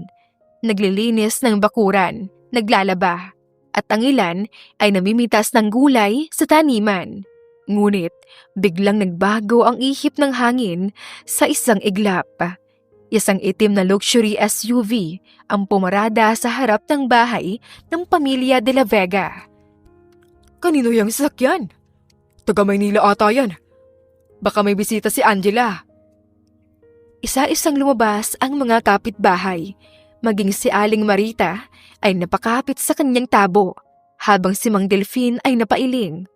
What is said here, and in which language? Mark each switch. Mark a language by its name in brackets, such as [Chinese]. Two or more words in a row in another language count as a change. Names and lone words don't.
[Filipino] Naglilinis ng bakuran, naglalaba, at ang ilan ay namimitas ng gulay sa taniman. Ngunit biglang nagbago ang ihip ng hangin sa isang iglap. Isang itim na [English] luxury SUV [Filipino] ang pumarada sa harap ng bahay ng pamilya de la Vega. Kanino yung sasakyan? Taga Maynila ata yan. Baka may bisita si Angela. Isa-isang lumabas ang mga kapitbahay. Maging si Aling Marita ay napakapit sa kanyang tabo, habang si Mang Delfin ay napailing.